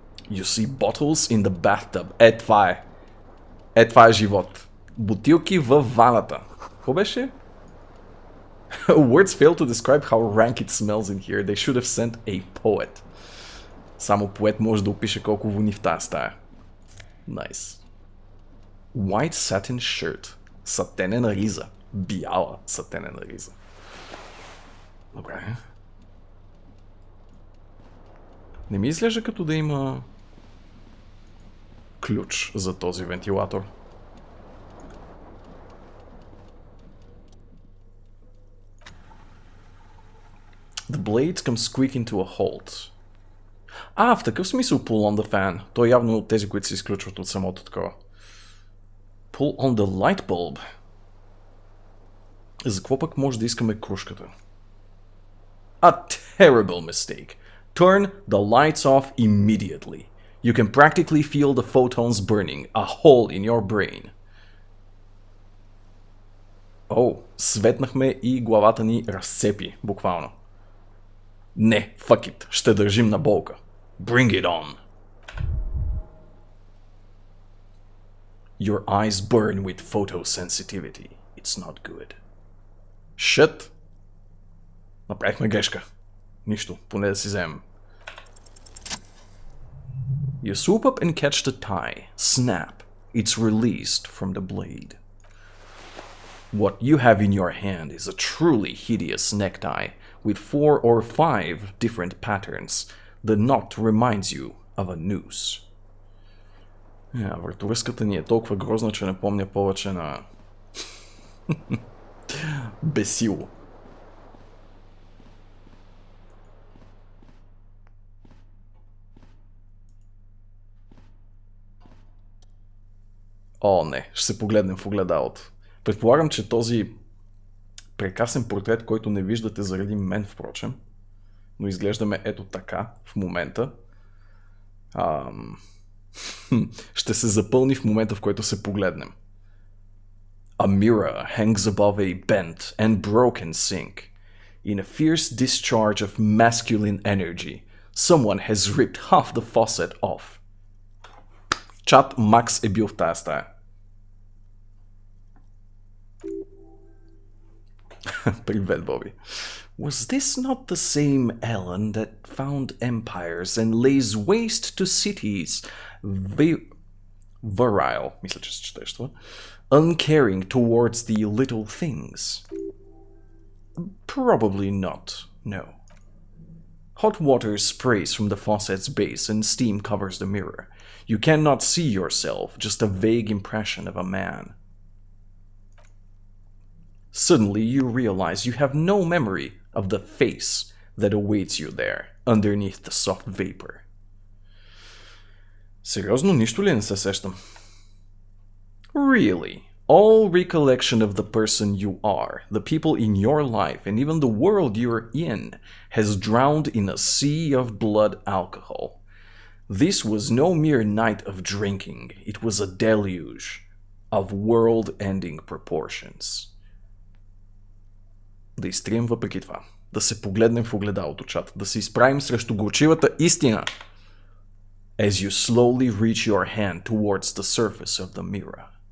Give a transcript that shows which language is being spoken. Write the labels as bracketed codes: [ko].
[en] You see bottles in the bathtub. [bg] Това е. Това е живот. Бутилки във ваната. Какво беше? [en] Words fail to describe how rank it smells in here. They should have sent a poet. [bg] Само поет може да опише колко вони в тази стая. [en] Nice. White satin shirt. [bg] Сатенена риза. Бяла сатенена риза. Добре. Не ми изглежда като да има ключ за този вентилатор. [en] The blades come squeaking to a halt. [bg] В такъв смисъл [en] pull on the fan. [bg] Той е явно от тези, които се изключват от самото такова. [en] Pull on the light bulb. [bg] За какво пък може да искаме кружката? [en] A terrible mistake. Turn the lights off immediately. You can practically feel the photons burning, a hole in your brain. [bg] Светнахме и главата ни разцепи, буквално. Не, [en] fuck it, [bg] ще държим на болка. [en] Bring it on. Your eyes burn with photosensitivity. It's not good. Shit. [bg] Направихме грешка. Нищо, поне да си вземем. [en] You swoop up and catch the tie. Snap. It's released from the blade. What you have in your hand is a truly hideous necktie with 4 or 5 different patterns. The knot reminds you of a noose. [bg] Вратовръзката ни е толкова грозна, че не помня повече на... Бесило. Не, ще се погледнем в огледалото. Предполагам, че този прекрасен портрет, който не виждате заради мен, впрочем, но изглеждаме ето така в момента, ще се запълни в момента, в който се погледнем. [en] A mirror hangs above a bent and broken sink. In a fierce discharge of masculine energy, someone has ripped half the faucet off. [bg] Чат Макс е бил в тая стая. Привет, Боби. [en] Was this not the same Ellen that found empires and lays waste to cities? [bg] Virile, мисля, че се четеш това. [en] Uncaring towards the little things? Probably not, no. Hot water sprays from the faucet's base and steam covers the mirror. You cannot see yourself, just a vague impression of a man. Suddenly you realize you have no memory of the face that awaits you there, underneath the soft vapor. [bg] Сериозно, нищо ли не се сещам? [en] Really, all recollection of the person you are, the people in your life, and even the world you're in, has drowned in a sea of blood alcohol. This was no mere night of drinking, it was a deluge of world-ending proportions. [bg] Да изтрием въпреки това. Да се погледнем в огледалото, чат. Да се изправим срещу горчивата истина. [en] As you slowly reach your hand towards the surface of the mirror.